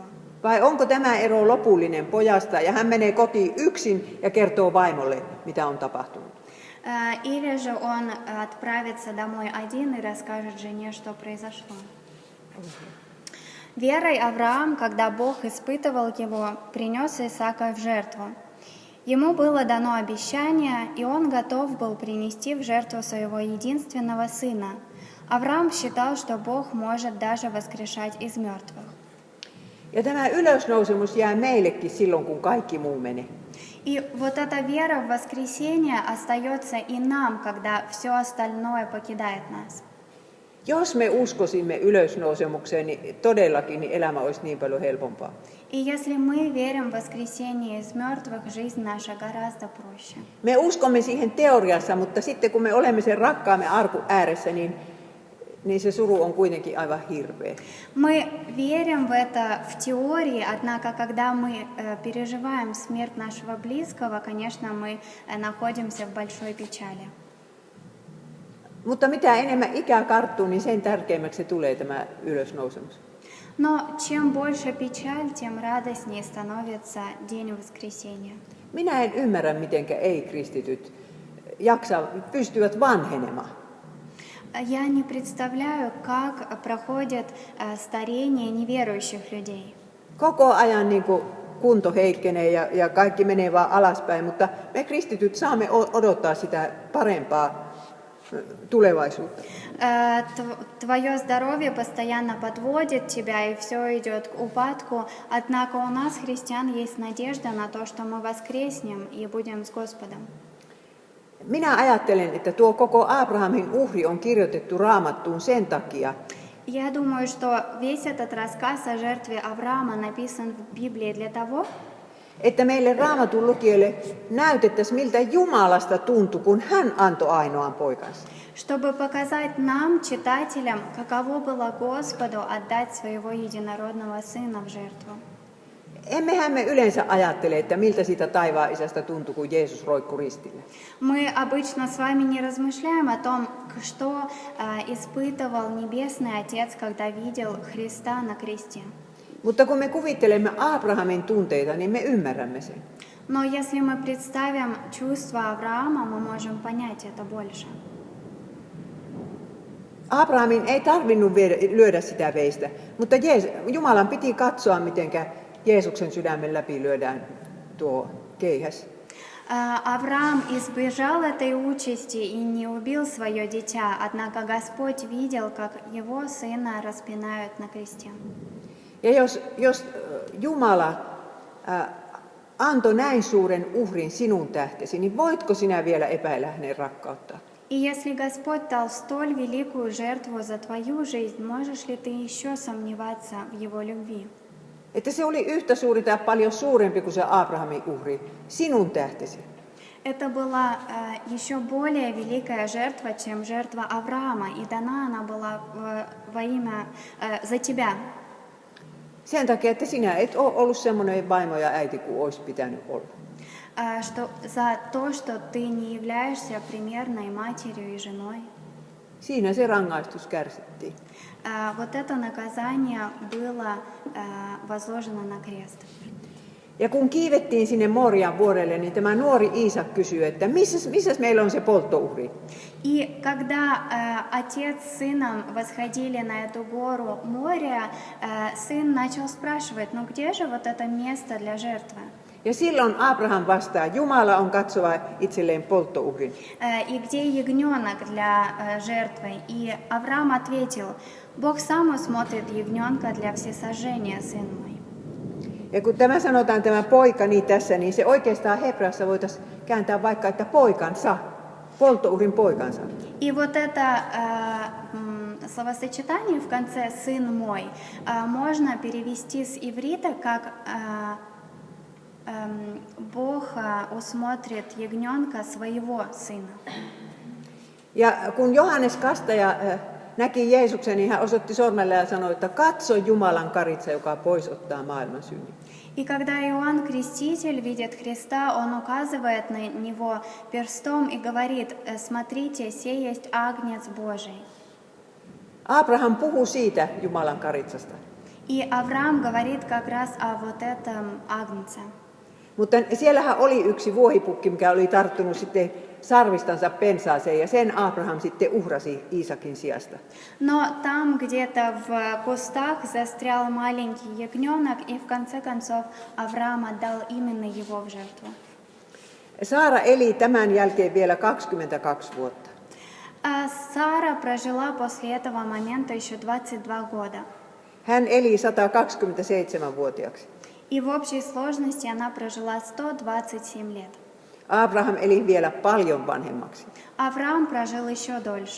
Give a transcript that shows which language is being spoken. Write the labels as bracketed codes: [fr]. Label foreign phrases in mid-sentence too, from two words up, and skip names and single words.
[fi] Vai onko tämä ero lopullinen pojasta ja hän menee kotiin yksin ja kertoo vaimolle, mitä on tapahtunut. [ru] Или же он отправится домой один и расскажет жене, что произошло. Верой Авраам, когда Бог испытывал его, принес Исаака в жертву. Ему было дано обещание, и он готов был принести в жертву своего единственного сына. Авраам считал, что Бог может даже воскрешать из мертвых. [fi] Ja tämä ylösnousemus jää meillekin silloin, kun kaikki muu menee. [ru] И вот эта вера в воскресение остается и нам, когда все остальное покидает нас. [fi] Jos me uskosimme ylösnousemukseen, niin todellakin niin elämä olisi niin paljon helpompaa. [ru] И если мы верим в воскресение из мертвых, жизнь наша гораздо проще. [fi] Me uskomme siihen teoriassa, mutta sitten kun me olemme sen rakkaamme arkun ääressä, niin se suru on kuitenkin aivan hirveä. [ru] Мы верим в это в теории, однако когда мы переживаем смерть нашего близкого, конечно, мы находимся в большой печали. [fi] Mutta mitä enemmän ikää karttuu, niin sen tärkeämmäksi se tulee tämä ylösnousemus. [ru] Но чем больше печаль, тем радостнее становится день воскресения. [fi] Minä en ymmärrä, miten ei-kristityt pystyvät vanhenemaan. [ru] Я не представляю, как проходит старение неверующих людей. [fi] Koko ajan niin kuin kunto heikkenee ja kaikki menee vaan alaspäin, mutta me kristityt saamme odottaa sitä parempaa tulevaisuutta. [ru] Твое здоровье постоянно подводит тебя, и все идет к упадку. Однако у нас, христиан, есть надежда на то, что мы воскреснем и будем с Господом. [fi] Minä ajattelen, että tuo koko Abrahamin uhri on kirjoitettu Raamattuun sen takia, [ru] Я думаю, что весь этот рассказ о жертве Авраама написан в Библии для того, [fi] että meille Raamatun lukijoille näytettäisiin, miltä Jumalasta tuntui, kun hän antoi ainoan poikansa. [ru] чтобы показать нам, читателям, каково было Господу отдать своего единородного Сына в жертву. [fi] Emmehän me yleensä ajattele, että miltä siitä taivaan isästä tuntui, kun Jeesus roikkui ristillä. [ru] Мы обычно с вами не размышляем о том, что испытывал Небесный Отец, когда видел Христа на кресте. [fi] Mutta kun me kuvittelemme Abrahamin tunteita, niin me ymmärrämme sen. [ru] Но если мы представим чувства Авраама, мы можем понять это больше. [fi] Abrahamin ei tarvinnut lyödä sitä veistä, mutta Jumalan piti katsoa, miten Jeesuksen sydämen läpi lyödään tuo keihäs. [ru] Авраам избежал этой участи и не убил свое дитя, однако Господь видел, как его сына распинают на кресте. [fi] Ja jos Jumala antoi näin suuren uhrin sinun tähtesi, niin voitko sinä vielä epäillä hänen rakkauttaan? [ru] И если Господь дал столь великую жертву за твою жизнь, можешь ли ты еще сомневаться в Его любви? [fi] Että se oli yhtä suuri tai paljon suurempi kuin se Abrahamin uhri, sinun tähtesi. [ru] Это была еще более великая жертва, чем жертва Авраама, и дана она была во имя за тебя. [fi] Sen takia, että sinä et ole ollut semmoinen vaimo ja äiti kuin olisi pitänyt olla. [ru] Что за то, что ты не являешься примерной матерью и женой. [fi] Siinä se rangaistus kärsittiin. [ru] Вот это наказание было возложено на крест. [fi] Ja kun kiivettiin sinne Morian vuorelle, niin tämä nuori Iisak kysyi, että missäs meillä on se polttouhri? [ru] И когда отец с сыном восходили на эту гору Мория, сын начал спрашивать, ну где же вот это место для жертвы? [fi] Ja silloin Abraham vastaa, Jumala on katsova itselleen polttouhrin. [ru] И где ягненок для жертвы? И Авраам ответил, Бог сам усмотрит ягненка для всесожжения, сын мой. [fi] Ja kun tämä sanotaan tämä поika niin tässä, niin se oikeastaan hebreassa voitaisiin kääntää vaikka, että poikansa, polttouhrin poikansa. [ru] И вот это словосочетание в конце «сын мой» можно перевести с иврита как Бог усмотрит ягненка своего сына. [fi] Ja kun Johannes Kastaja näki Jeesuksen, niin hän osoitti sormella ja sanoi, että katso Jumalan karitsa, joka pois ottaa maailman synnin. [ru] И когда Иоанн Креститель видит Христа, он указывает на него перстом и говорит, смотрите, сей есть Агнец Божий. [fi] Abraham puhui siitä Jumalan karitsasta. [ru] И Авраам говорит как раз о вот этом Агнце. [fi] Mutta siellähän oli yksi vuohipukki, mikä oli tarttunut sitten sarvistansa pensaaseen, ja sen Abraham sitten uhrasi Iisakin sijasta. [ru] Но там где-то в кустах застрял маленький ягненок, и в конце концов Авраам отдал именно его в жертву. [fi] Saara eli tämän jälkeen vielä 22 vuotta. [ru] Сара прожила после этого момента еще 22 года. [fi] Hän eli 127-vuotiaaksi. [ru] И в общей сложности она прожила 127 лет. [fi] Abraham eli vielä paljon vanhemmaksi. [ru] Авраам прожил еще дольше.